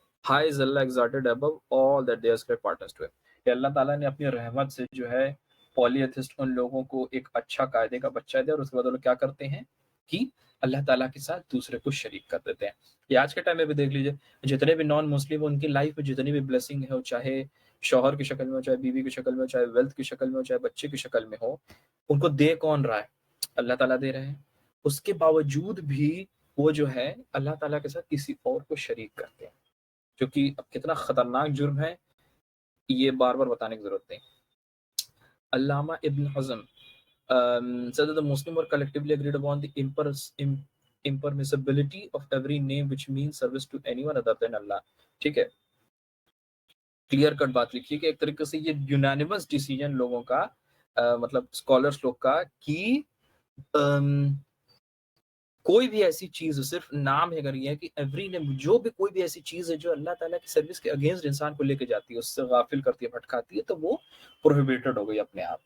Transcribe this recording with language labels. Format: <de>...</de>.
<en>High is Allah exalted above all that they ascribe partners to him.</en> <ur>کہ اللہ تعالیٰ نے اپنی رحمت سے جو ہے پولیتھسٹ ان لوگوں کو ایک اچھا قاعدے کا بچہ دے اور اس کے بعد وہ لوگ کیا کرتے ہیں کہ اللہ تعالیٰ کے ساتھ دوسرے کو شریک کر دیتے ہیں. یہ آج کے ٹائم میں بھی دیکھ لیجیے، جتنے بھی نان مسلم ان کی لائف میں جتنی بھی بلیسنگ ہے، چاہے شوہر کی شکل میں ہو، چاہے بیوی کی شکل میں ہو، چاہے ویلتھ کی شکل میں ہو، چاہے بچے کی شکل میں ہو، ان کو دے کون رہا ہے؟ اللہ تعالیٰ دے رہے ہیں. اس کے باوجود بھی وہ جو ہے اللہ تعالیٰ کے ساتھ کسی اور کو شریک کرتے ہیں، جو کہ اب کتنا خطرناک جرم ہے یہ بار بار بتانے کی ضرورت نہیں.</ur> <en>علامہ Ibn Hazm said that the Muslims were collectively agreed upon the impermissibility of every name which means service to anyone other than Allah.</en> <ur>ٹھیک ہے، کلیئر کٹ بات لکھی کہ ایک طریقے سے یہ یونانیمس ڈیسیجن لوگوں کا مطلب اسکالرس لوگ کا کہ کوئی بھی ایسی چیز صرف نام ہے اگر یہ ہے کہ ایوری نیم جو بھی کوئی بھی ایسی چیز ہے جو اللہ تعالیٰ کی سروس کے اگینسٹ انسان کو لے کے جاتی ہے، اس سے غافل کرتی ہے، بھٹکاتی ہے، تو وہ پروہیبیٹڈ ہو گئی اپنے آپ.</ur>